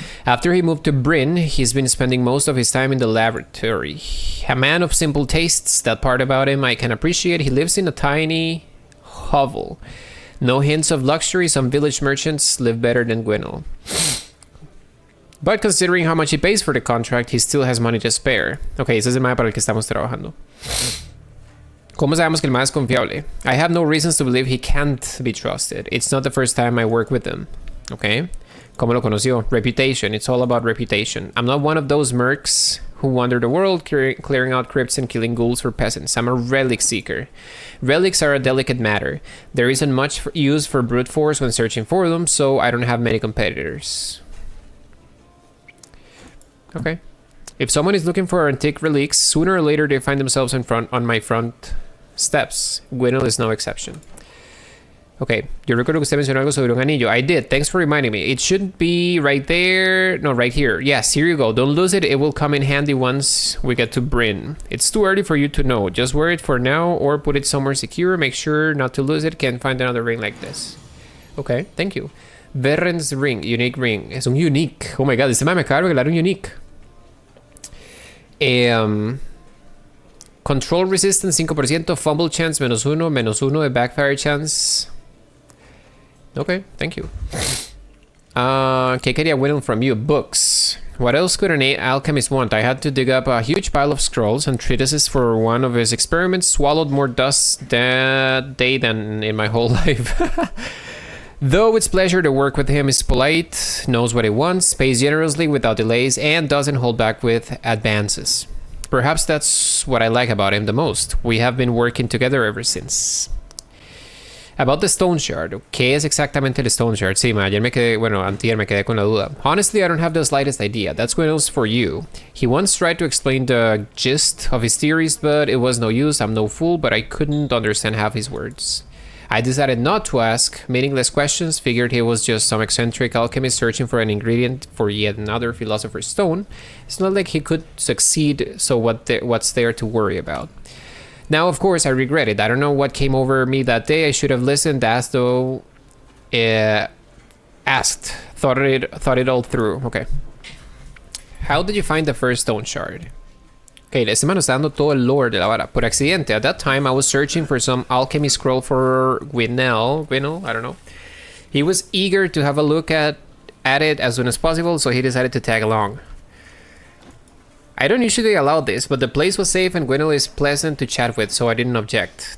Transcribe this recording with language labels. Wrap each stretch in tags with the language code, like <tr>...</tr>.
<en>After he moved to Bryn, he's been spending most of his time in the laboratory. A man of simple tastes, that part about him I can appreciate. He lives in a tiny hovel. No hints of luxury, some village merchants live better than Gwinnell. But considering how much he pays for the contract, he still has money to spare.</en> <es>Ok, ese es el mapa para el que estamos trabajando. ¿Cómo sabemos que el mae es confiable?</es> <en>I have no reasons to believe he can't be trusted. It's not the first time I work with him. Ok.</en> <es>¿Cómo lo conoció?</es> <en>Reputation. It's all about reputation. I'm not one of those mercs who wander the world clearing out crypts and killing ghouls for peasants. I'm a relic seeker. Relics are a delicate matter. There isn't much use for brute force when searching for them, so I don't have many competitors. Okay. If someone is looking for antique relics, sooner or later they find themselves on my front steps. Gwinnell is no exception.</en> <es>Okay, yo recuerdo que usted mencionó algo sobre un anillo.</es> <en>I did. Thanks for reminding me. It should be right there. No, right here. Yes, here you go. Don't lose it. It will come in handy once we get to Bryn. It's too early for you to know. Just wear it for now or put it somewhere secure. Make sure not to lose it. Can't find another ring like this. Okay, thank you. Verren's ring. Unique ring.</en> <es>Es un</es> <en>unique.</en> <es>Oh my god, este me acaba de regalar un unique.</es> <en>Control resistance 5%. Fumble chance -1 de backfire chance. Okay, thank you.</en> <es>¿Qué quería Winnell</es> <en>from you? Books. What else could an alchemist want? I had to dig up a huge pile of scrolls and treatises for one of his experiments. Swallowed more dust that day than in my whole life. Though it's pleasure to work with him, is polite, knows what he wants, pays generously without delays, and doesn't hold back with advances. Perhaps that's what I like about him the most. We have been working together ever since. About the Stoneshard.</en> <es>¿Qué es exactamente el Stoneshard? Sí, ayer me quedé, antier me quedé con la duda.</es> <en>Honestly, I don't have the slightest idea. That's Gwinnell's for you. He once tried to explain the gist of his theories, but it was no use. I'm no fool, but I couldn't understand half his words. I decided not to ask meaningless questions, figured he was just some eccentric alchemist searching for an ingredient for yet another philosopher's stone. It's not like he could succeed, so what's there to worry about? Now, of course, I regret it. I don't know what came over me that day. I should have listened as though asked, thought it all through. Okay. How did you find the first Stoneshard?</en> <es>Okay, este man está dando todo el lore de la vara. Por accidente,</es> <en>at that time, I was searching for some alchemy scroll for Gwinnell, I don't know. He was eager to have a look at it as soon as possible, so he decided to tag along. I don't usually allow this, but the place was safe and Gwinnell is pleasant to chat with, so I didn't object.</en>